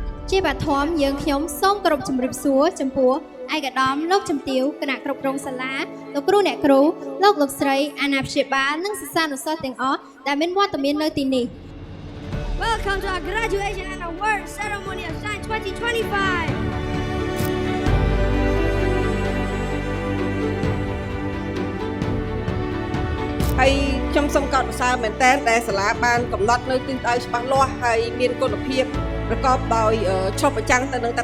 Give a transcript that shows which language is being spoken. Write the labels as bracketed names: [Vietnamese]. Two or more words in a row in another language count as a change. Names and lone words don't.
[Khmer] ជាបឋមយើងខ្ញុំសូមគោរពជំរាបសួរចំពោះឯកឧត្តមលោកជំទាវគណៈគ្រប់គ្រងសាលាលោកគ្រូអ្នកគ្រូលោកស្រីអាណាព្យាបាលនិងសិស្សានុសិស្សទាំងអស់ដែលមានវត្តមាននៅទីនេះ [English] Welcome to our graduation and award ceremony of Shine 2025. [Khmer] ហើយខ្ញុំសូមកោតសរសើរមែនទែនដែលសាលាបានកំណត់នៅទិសដៅច្បាស់លាស់ហើយមានគុណភាពប្រកបដោយឆ្លុះបញ្ចាំងទៅនឹងត